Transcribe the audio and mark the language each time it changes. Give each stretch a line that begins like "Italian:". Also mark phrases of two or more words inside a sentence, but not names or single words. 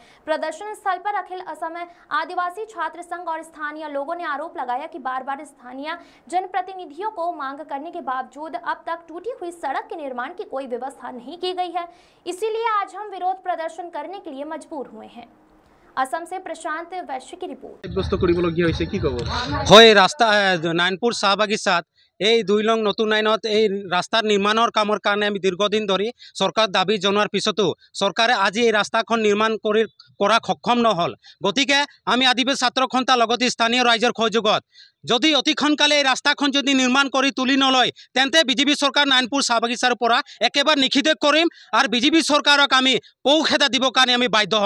Hindi: प्रदर्शन स्थल पर अखिल असम आदिवासी छात्र संघ और स्थानीय लोगों ने आरोप लगाया कि बार बार स्थानीय जनप्रतिनिधियों को मांग करने के बावजूद अब तक टूटी हुई सड़क के निर्माण की कोई व्यवस्था नहीं की गई है। इसीलिए आज हम विरोध प्रदर्शन करने के लिए मजबूर हुए हैं। असम से प्रशांत वैश्य की रिपोर्ट।
Assamese: ৰাস্তা নাৰায়ণপুৰ চাহ বাগিচাত এই 2 নং নতুন লাইনত এই ৰাস্তাৰ নিৰ্মাণৰ কামৰ কাৰণে আমি দীৰ্ঘদিন ধৰি চৰকাৰ দাবী জনোৱাৰ পিছতো চৰকাৰে আজি এই ৰাস্তাখন নিৰ্মাণ কৰা সক্ষম নহল। গতিকে আমি আদিবাসী ছাত্ৰ সন্থা লগতে স্থানীয় ৰাইজৰ সহযোগত যদি অতি সোনকালে এই ৰাস্তাখন যদি নিৰ্মাণ কৰি তুলি নলয় তেন্তে বিজেপি চৰকাৰ নাৰায়ণপুৰ চাহ বাগিচাৰ পৰা একেবাৰে নিষিদ্ধ কৰিম আৰু বিজেপি চৰকাৰক আমি পৌখেদা দিবৰ কাৰণে আমি বাধ্য হ'ম।